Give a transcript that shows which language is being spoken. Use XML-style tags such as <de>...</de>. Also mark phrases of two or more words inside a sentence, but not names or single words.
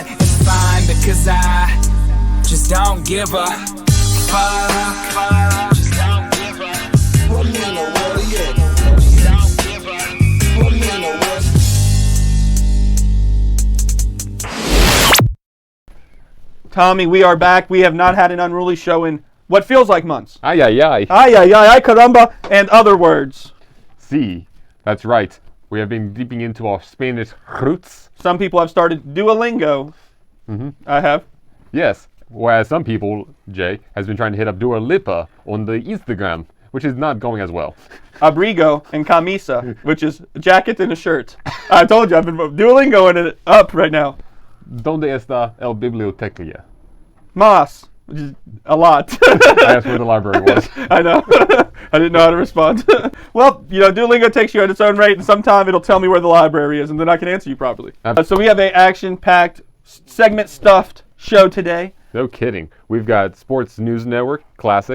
<en>It's fine because I just don't give a fuck. Just don't give a fuck. Just don't give a fuck. Tommy, we are back. We have not had an Unruly show in what feels like months. Ay, ay, ay.</en> <es>Ay, ay, ay, ay, caramba,</es> <en>and other words. See, that's right. We have been deeping into our Spanish roots. Some people have started Duolingo. Mm-hmm. I have. Yes, whereas some people, Jay, has been trying to hit up Dua Lipa on the Instagram, which is not going as well. Abrigo and camisa, which is a jacket and a shirt. I told you, I've been Duolingoing it up right now.</en> <es>Donde está el biblioteca?</es> <en>Mas, which is a lot. I asked where the library was. I know. I didn't know how to respond. Well, you know, Duolingo takes you at its own rate, and sometime it'll tell me where the library is, and then I can answer you properly. So we have a action-packed, segment-stuffed show today. No kidding. We've got Sports News Network, classic.</en>